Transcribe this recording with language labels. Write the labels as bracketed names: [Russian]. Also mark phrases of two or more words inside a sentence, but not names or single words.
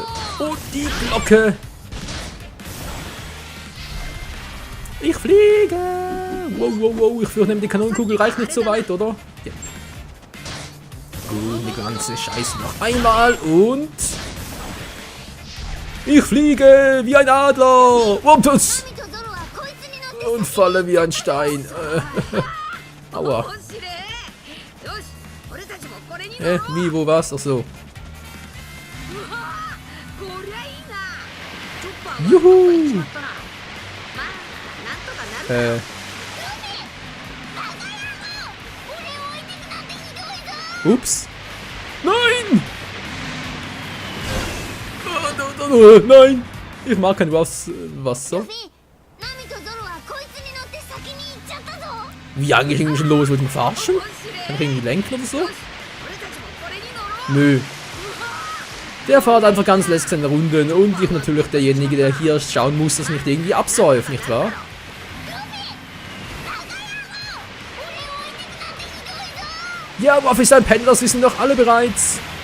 [German] Und die Glocke. Ich fliege. Wow, wow, wow. Ich fürchte, die Kanonenkugel reicht nicht so weit, oder? Ja. Und die ganze Scheiße noch einmal und... Ich fliege wie ein Adler. Wumptus. [Japanese] ナミとゾロはこいつに乗って [German] Und falle wie ein Stein. Aua. [Japanese] 面白い。よし、俺たちもこれに乗ろう。 [German] Wie, wo, was? Ach so. [Japanese] こりゃいいな。チョッパーは [German] Juhu [Japanese] どっか行っちまったな。まあ、なんとかなるだろう。 [German] Ups. Nein! Nein! Ich mag kein Wasser. [Japanese] ナミとゾロはこいつに乗って先に行っちゃったぞ。 [German] Wie eigentlich ging schon los? Wollt ihr mich verarschen? Kann ich irgendwie lenken oder so? Nö. Der fährt einfach ganz lässig seine Runden und ich natürlich derjenige, der hier schauen muss, dass nicht irgendwie absäuft, nicht wahr? Ja, Waffe ist ein Pendler, das wissen doch alle bereits.